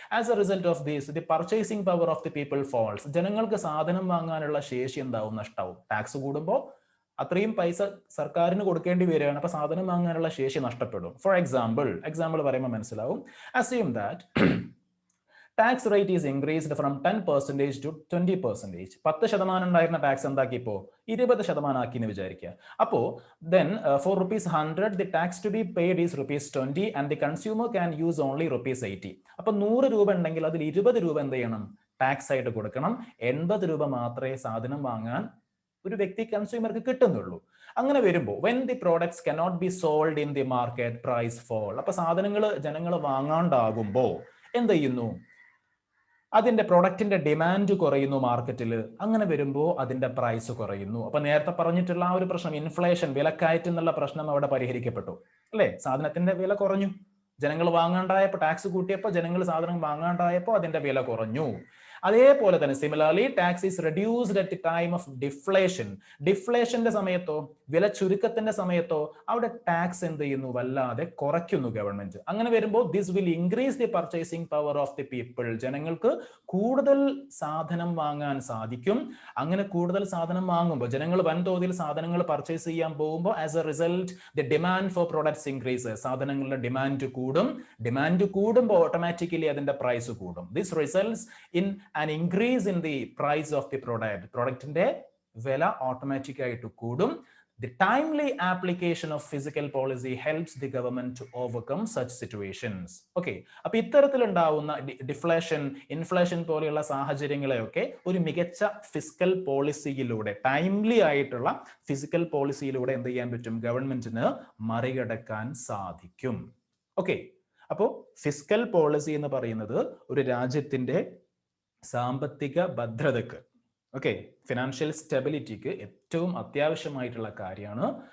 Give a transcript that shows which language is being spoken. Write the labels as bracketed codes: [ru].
[en] As a result of this the purchasing power of the people falls. [ml] ജനങ്ങൾക്ക് സാധനം വാങ്ങാനുള്ള ശേഷി എന്താവും? നഷ്ടാവും. ടാക്സ് കൂടുമ്പോൾ അത്രയും പൈസ സർക്കാരിന് കൊടുക്കേണ്ടി വരികയാണ്. അപ്പൊ സാധനം വാങ്ങാനുള്ള ശേഷി നഷ്ടപ്പെടും. ഫോർ എക്സാമ്പിൾ പറയുമ്പോൾ മനസ്സിലാവും. [en] Assume that tax rate is increased from 10% to 20%. [ml] 10% ഉണ്ടായിരുന്ന ടാക്സ് എന്താക്കി? ഇപ്പോ 20% ആക്കി എന്ന് വിചാരിക്കുക. അപ്പോ [en] then for ₹100 the tax to be paid is ₹20 and the consumer can use only ₹80. [ml] അപ്പൊ 100 രൂപ ഉണ്ടെങ്കിൽ അതിൽ 20 രൂപ എന്ത് ചെയ്യണം? ടാക്സ് ആയിട്ട് കൊടുക്കണം. 80 രൂപ മാത്രമേ സാധനം വാങ്ങാൻ ഒരു വ്യക്തി, കൺസ്യൂമർക്ക് കിട്ടുന്നുള്ളൂ. അങ്ങനെ വരുമ്പോൾ [en] when the products cannot be sold in the market, price fall. [ml] അപ്പൊ സാധനങ്ങൾ ജനങ്ങൾ വാങ്ങാണ്ടാകുമ്പോൾ എന്ത് ചെയ്യുന്നു? അതിന്റെ പ്രൊഡക്റ്റിന്റെ ഡിമാൻഡ് കുറയുന്നു മാർക്കറ്റിൽ. അങ്ങനെ വരുമ്പോൾ അതിന്റെ പ്രൈസ് കുറയുന്നു. അപ്പൊ നേരത്തെ പറഞ്ഞിട്ടുള്ള ആ ഒരു പ്രശ്നം, ഇൻഫ്ലേഷൻ, വിലക്കയറ്റം എന്നുള്ള പ്രശ്നം അവിടെ പരിഹരിക്കപ്പെട്ടു അല്ലേ? സാധനത്തിന്റെ വില കുറഞ്ഞു, ജനങ്ങൾ വാങ്ങാണ്ടായപ്പോൾ, ടാക്സ് കൂട്ടിയപ്പോൾ ജനങ്ങൾ സാധനം വാങ്ങാണ്ടായപ്പോൾ അതിന്റെ വില കുറഞ്ഞു. അതേപോലെ തന്നെ [en] Similarly tax is reduced at time of deflation. [ml] ഡിഫ്ലേഷന്റെ സമയത്തോ, വില ചുരുക്കത്തിന്റെ സമയത്തോ അവിടെ ടാക്സ് എന്ത് ചെയ്യുന്നു? വല്ലാതെ കുറയ്ക്കുന്നു ഗവൺമെന്റ്. അങ്ങനെ വരുമ്പോൾ [en] This will increase the purchasing power of the people. [ml] ജനങ്ങൾക്ക് കൂടുതൽ സാധനം വാങ്ങാൻ സാധിക്കും. അങ്ങനെ കൂടുതൽ സാധനം വാങ്ങുമ്പോൾ, ജനങ്ങൾ വൻതോതിൽ സാധനങ്ങൾ പർച്ചേസ് ചെയ്യാൻ പോകുമ്പോൾ [en] As a result the demand for products increase. [ml] സാധനങ്ങളുടെ ഡിമാൻഡ് കൂടും. ഡിമാൻഡ് കൂടുമ്പോൾ ഓട്ടോമാറ്റിക്കലി അതിന്റെ പ്രൈസ് കൂടും. [en] This results in an increase in the price of the product. [ml] പ്രൊഡക്റ്റിന്റെ വില ഓട്ടോമാറ്റിക് ആയിട്ട് കൂടും. [en] The timely application of fiscal policy helps the government to overcome such situations. [ml] Okay, അപ്പൊ ഇത്തരത്തിലുണ്ടാവുന്ന deflation, inflation പോലെയുള്ള സാഹചര്യങ്ങളെയൊക്കെ ഒരു മികച്ച ഫിസിക്കൽ പോളിസിയിലൂടെ, ടൈംലി ആയിട്ടുള്ള physical പോളിസിയിലൂടെ എന്ത് ചെയ്യാൻ പറ്റും? ഗവൺമെന്റിന് മറികടക്കാൻ സാധിക്കും. ഓക്കെ, അപ്പോൾ ഫിസിക്കൽ പോളിസി എന്ന് പറയുന്നത് ഒരു രാജ്യത്തിന്റെ സാമ്പത്തിക ഭദ്രതക്ക്, ഓക്കെ, ഫിനാൻഷ്യൽ സ്റ്റെബിലിറ്റിക്ക് ഏറ്റവും അത്യാവശ്യമായിട്ടുള്ള കാര്യമാണ്.